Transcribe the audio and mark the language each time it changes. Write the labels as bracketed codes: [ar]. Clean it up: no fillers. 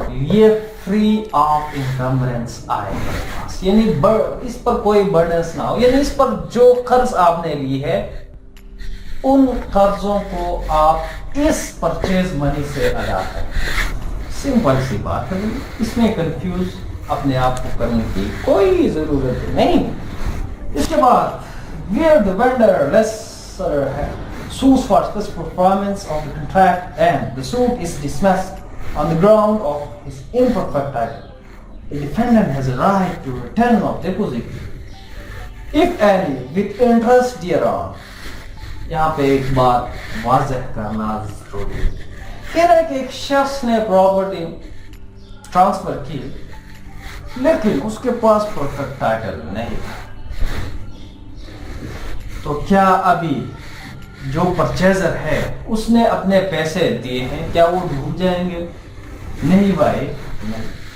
[ur] یہ free of انکمبرنس آئے میرے پاس, یعنی اس پر کوئی برڈنس نہ ہو, یعنی اس پر جو قرض آپ نے لی ہے ان قرضوں کو آپ اس پرچیز منی سے ادا کریں. سمپل سی بات ہے, اس میں کنفیوز اپنے آپ کو کرنے کی کوئی ضرورت نہیں. اس کے بعد [en] where the vendor lessor sues for specific performance of the contract and the suit is dismissed on the ground of his imperfect title, the defendant has a right to return of deposit, if any, with interest thereon. [ur] یہاں پہ ایک بات واضح کرنا ضروری ہے. کہہ رہا ہے کہ ایک شخص نے پراپرٹی ٹرانسفر کی لیکن اس کے پاس پرفیکٹ ٹائٹل نہیں تھا, تو کیا ابھی جو پرچیزر ہے اس نے اپنے پیسے دیے ہیں, کیا وہ ڈوب جائیں گے؟ نہیں بھائی, نہیں.